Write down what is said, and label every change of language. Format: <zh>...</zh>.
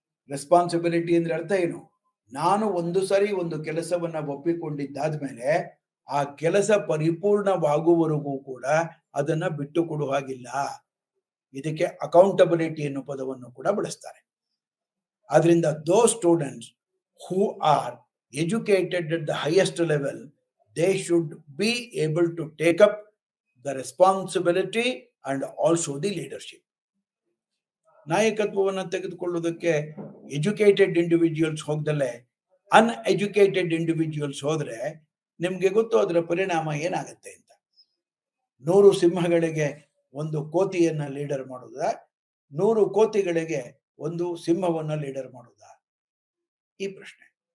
<kn>Responsibility ಅಂದ್ರೆ ಅರ್ಥ ಏನು? ನಾನು ಒಂದು ಸರಿ ಒಂದು ಕೆಲಸವನ್ನ ಒಪ್ಪಿಕೊಂಡಿದ್ದಾದ್ಮೇಲೆ ಆ ಕೆಲಸ ಪರಿಪೂರ್ಣವಾಗುವವರೆಗೂ ಕೂಡ ಅದನ್ನ ಬಿಟ್ಟು ಕೊಡುವ ಹಾಗಿಲ್ಲ. ಇದಕ್ಕೆ ಅಕೌಂಟಬಿಲಿಟಿ ಅನ್ನೋ ಪದವನ್ನು ಕೂಡ ಬಳಸ್ತಾರೆ.</kn> <en>ಆದ್ರಿಂದ those students who are educated at the highest level, they should be able to take up the responsibility and also the leadership.</en> <kn>ನಾಯಕತ್ವವನ್ನು ತೆಗೆದುಕೊಳ್ಳುವುದಕ್ಕೆ ಎಜುಕೇಟೆಡ್ ಇಂಡಿವಿಜುವಲ್ಸ್ ಹೋಗ್ದಲ್ಲೇ ಅನ್ಎಜುಕೇಟೆಡ್ ಇಂಡಿವಿಜುವಲ್ಸ್ ಹೋದ್ರೆ ನಿಮ್ಗೆ ಗೊತ್ತು ಅದರ ಪರಿಣಾಮ ಏನಾಗುತ್ತೆ ಅಂತ. 100 ಸಿಂಹಗಳಿಗೆ ಒಂದು ಕೋತಿಯನ್ನ ಲೀಡರ್ ಮಾಡುವುದ, 100 ಕೋತಿಗಳಿಗೆ ಒಂದು ಸಿಂಹವನ್ನ ಲೀಡರ್ ಮಾಡುವುದ? ಈ ಪ್ರಶ್ನೆ.</kn>